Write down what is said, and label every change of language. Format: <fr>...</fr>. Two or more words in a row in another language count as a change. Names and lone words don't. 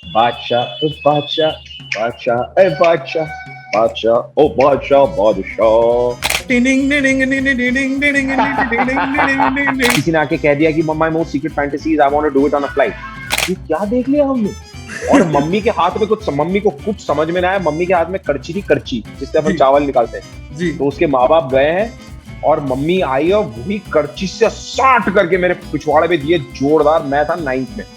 <hi>बादशाह, ओ बादशाह, बादशाह, ए बादशाह, बादशाह, ओ बादशाह, बादशाह। टिनिंग टिनिंग टिनिंग टिनिंग टिनिंग टिनिंग टिनिंग। किसी ने आके कह दिया कि</hi> <en>My most secret fantasy is I want to do it on a flight.</en> <hi>ये क्या देख लिया हमने? और मम्मी को कुछ समझ में ना आया। मम्मी के हाथ में करची थी, करची जिससे अपन जी चावल निकालते हैं। जी। तो उसके माँ बाप गए हैं और मम्मी आई और वही करची से साट करके मेरे पिछवाड़े पे दिए जोरदार। मैं था 9th में।</hi>